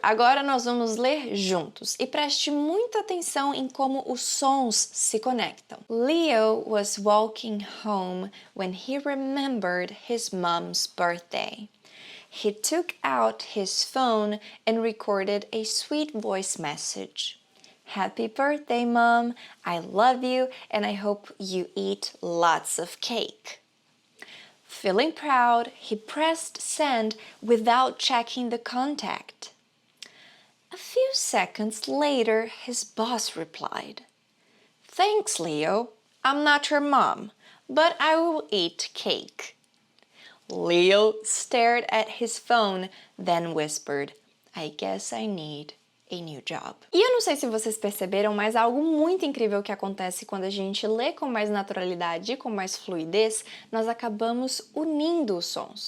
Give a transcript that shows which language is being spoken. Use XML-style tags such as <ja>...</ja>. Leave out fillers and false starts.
<pt>Agora nós vamos ler juntos. E preste muita atenção em como os sons se conectam.</pt> <en>Leo was walking home when he remembered his mom's birthday. He took out his phone and recorded a sweet voice message. Happy birthday, Mom! I love you and I hope you eat lots of cake. Feeling proud, he pressed send without checking the contact. A few seconds later, his boss replied. Thanks, Leo. I'm not your mom, but I will eat cake. Leo stared at his phone, then whispered, I guess I need a new job.</en> <pt>E eu não sei se vocês perceberam, mas algo muito incrível que acontece quando a gente lê com mais naturalidade e com mais fluidez, nós acabamos unindo os sons.</pt>